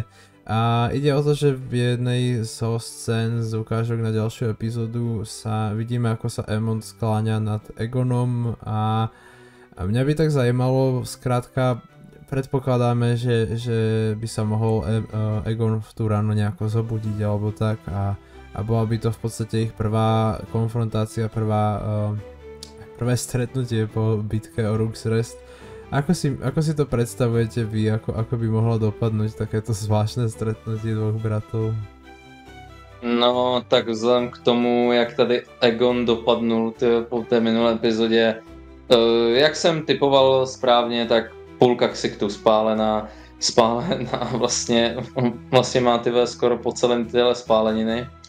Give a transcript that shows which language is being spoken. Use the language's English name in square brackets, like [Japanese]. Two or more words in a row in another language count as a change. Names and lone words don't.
[Slovak] A ide o to, že v jednej zo scén z ukážok na ďalšiu epizódu sa vidíme, ako sa Aemond skláňa nad Aegonom a mňa by tak zajímalo, skrátka predpokladáme, že by sa mohol Aegon v tú ráno nejako zobudiť alebo tak a bola by to v podstate ich prvá konfrontácia, prvé stretnutie po bitke o Rook's Rest. Ako si to predstavujete vy, ako by mohlo dopadnúť takéto zvláštne stretnutie dvoch bratov? [Czech] No, tak vzhledem k tomu, jak tady Aegon dopadnul po té minulé epizodě, jak jsem typoval správně, tak půlka ksichtu spálená, vlastně má tyhle skoro po celém tyhle spáleniny.